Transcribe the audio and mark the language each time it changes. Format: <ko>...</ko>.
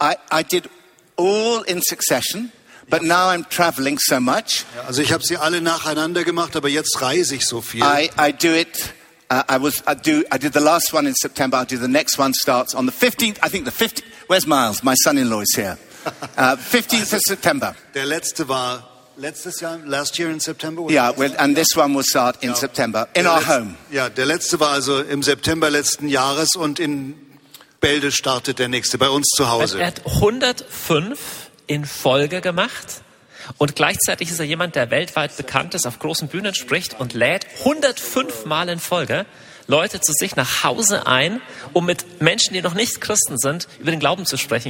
<en>I did all in succession, but now I'm traveling so much.</en> <de>Also ich habe sie alle nacheinander gemacht, aber jetzt reise ich so viel.</de> <en>I did the last one in September. I'll do the next one starts on the 15th. I think the 15th. Where's Miles? My son-in-law is here. 15th also, of September.</en> <de>Der letzte war letztes Jahr,</de> <en>last year in September. Yeah, this one will start in September in our home.</en> <de>Yeah, der letzte war also im September letzten Jahres und in Bälde startet der nächste bei uns zu Hause. Er hat 105 in Folge gemacht und gleichzeitig ist er jemand, der weltweit bekannt ist, auf großen Bühnen spricht und lädt 105 Mal in Folge Leute zu sich nach Hause ein, um mit Menschen, die noch nicht Christen sind, über den Glauben zu sprechen.</de>